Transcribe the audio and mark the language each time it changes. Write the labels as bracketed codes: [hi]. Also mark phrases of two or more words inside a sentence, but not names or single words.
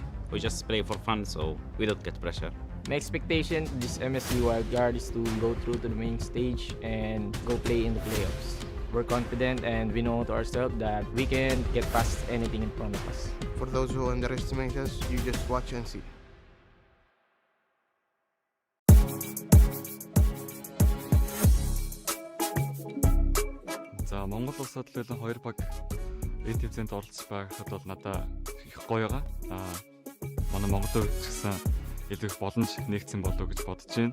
[en] We just play for fun, so we don't get pressure. My expectation this MSC wildcard is to go through to the main stage and go play in the playoffs. We're confident and we know to ourselves that we can get past anything in front of us. For those who underestimate us, you just watch and see. [mn] За Монгол улсад л 2 баг энэ тэмцээнд оролцож байхад бол надад их гоё байгаа. Манай Монголын хувьд ч гэсэн илүү их боломж нэгдсэн болов гэж бодож байна.